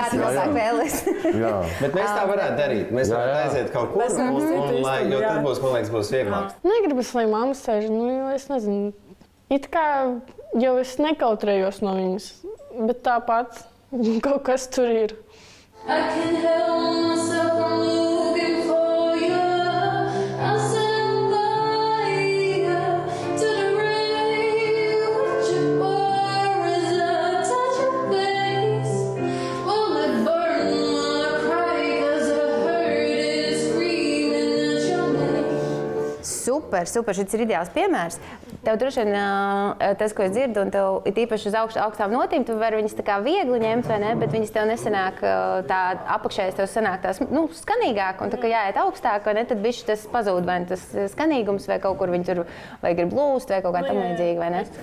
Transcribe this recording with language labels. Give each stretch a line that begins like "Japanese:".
Latvian: Kāds vēl sāk vēlēs? Jā. Bet mēs tā varētu darīt. Mēs varētu aiziet kaut kur, jo tad būs, man liekas, būs vieglāk. Negribas, lai mamma sēž, jo es nezinu. It kā jau es nekautrējos no viņas, bet tāpat kaut kas tur ir.
English: I can't help myself, I'm looking for you. I'll set fire to the rain. Watch it pour as I touch your face. Will it burn while I cry? 'Cause I heard it screaming at your name.
Latvian: Super, šis ir ideāls piemērs. Tev droši vien tas, ko es dzirdu, un tev ir īpaši uz augstām notīm, tu vari viņas tā kā viegli ņemt, vai ne? Bet viņas tev nesanāk tā apakšējais, tev sanāk tās skanīgāk, un tā kā jāiet augstāk, vai ne? Tad bišķi tas pazūd, vai tas skanīgums, vai kaut kur viņi tur vai grib lūst, vai kaut kā tam līdzīgi, vai ne?